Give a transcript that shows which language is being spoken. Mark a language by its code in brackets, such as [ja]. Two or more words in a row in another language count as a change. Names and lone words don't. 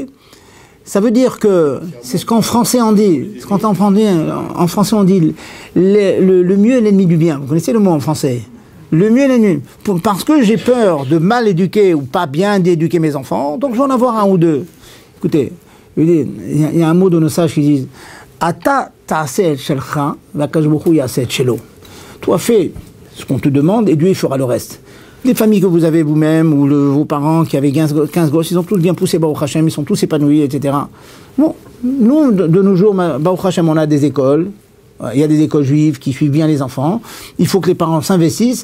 [fr] Ça veut dire que, c'est ce qu'en français on dit, en français on dit, le mieux est l'ennemi du bien. Vous connaissez le mot en français? Le mieux est l'ennemi. Parce que j'ai peur de mal éduquer ou pas bien éduquer mes enfants, donc je vais en avoir un ou deux. Écoutez, il y a un mot de nos sages qui disent [he] אתה תעשה את שלך והקדוש ברוך הוא יעשה את שלו. [fr] Toi, fais ce qu'on te demande et Dieu il fera le reste. Les familles que vous avez vous-même ou vos parents qui avaient 15 gosses, ils ont tous bien poussé [he] ברוך השם, [fr] ils sont tous épanouis, etc. Bon, nous, de nos jours, [he] ברוך השם, [fr] on a des écoles. Il y a des écoles juives qui suivent bien les enfants. Il faut que les parents s'investissent.